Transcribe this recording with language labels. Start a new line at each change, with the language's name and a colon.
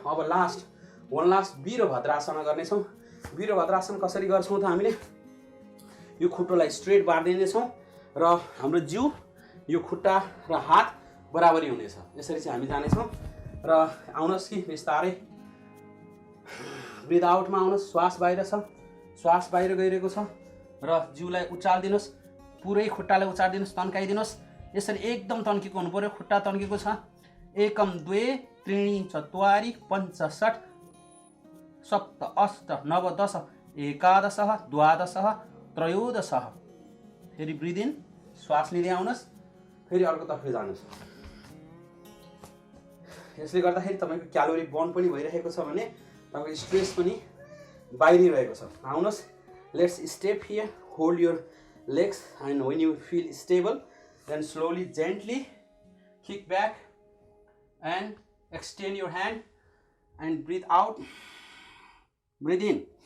Nepali: अब one last Virabhadrasana गर्नेछौँ। वीरभद्रासन कसरी गर्छौँ त हामीले यो खुट्टोलाई स्ट्रेट पारिदिनेछौँ र हाम्रो जिउ, यो खुट्टा र हात बराबरी हुनेछ। यसरी चाहिँ हामी जानेछौँ। र आउनुहोस् कि बिस्तारै ब्रिथ आउटमा आउनुहोस्। श्वास बाहिर छ, श्वास बाहिर गइरहेको छ र जिउलाई उचालिदिनुहोस्। पुरै खुट्टालाई उचालिदिनुहोस्, तन्काइदिनुहोस्। यसरी एकदम तन्केको हुनु पर्यो। खुट्टा तन्केको छ।
Sanskrit: एकम द्वे त्रीणि चत्वारि पञ्च षट् सप्त अष्ट नव दश एकादश द्वादश त्रयोदश।
Nepali: फेरि ब्रिथ इन, श्वास लिँदै आउनुहोस्, फेरि अर्कोतर्फ जानुहोस्। यसले गर्दाखेरि तपाईँको क्यालोरी बर्न पनि भइरहेको छ भने तपाईँको स्ट्रेस पनि बाहिरिरहेको छ। आउनुहोस्,
English: Let's step here, hold your legs, and when you feel stable, then slowly gently kick back and extend your hand and breathe out, breathe in.